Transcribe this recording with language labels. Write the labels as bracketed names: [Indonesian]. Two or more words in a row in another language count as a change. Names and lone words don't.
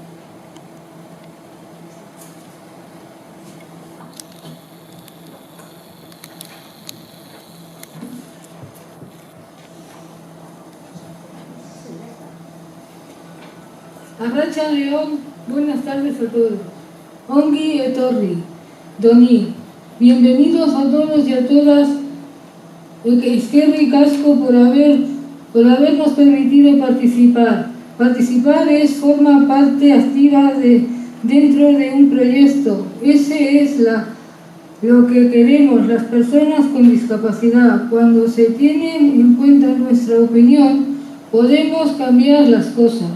[Spanish] Arratsaldeon, buenas tardes a todos. [Basque] Ongi etorri, Doni. [Spanish] Bienvenidos a todos y a todas. [Basque] Eskerrik asko [Spanish] por habernos permitido participar. Participar forma parte activa dentro de un proyecto. Ese es lo que queremos las personas con discapacidad. Cuando se tiene en cuenta nuestra opinión, podemos cambiar las cosas.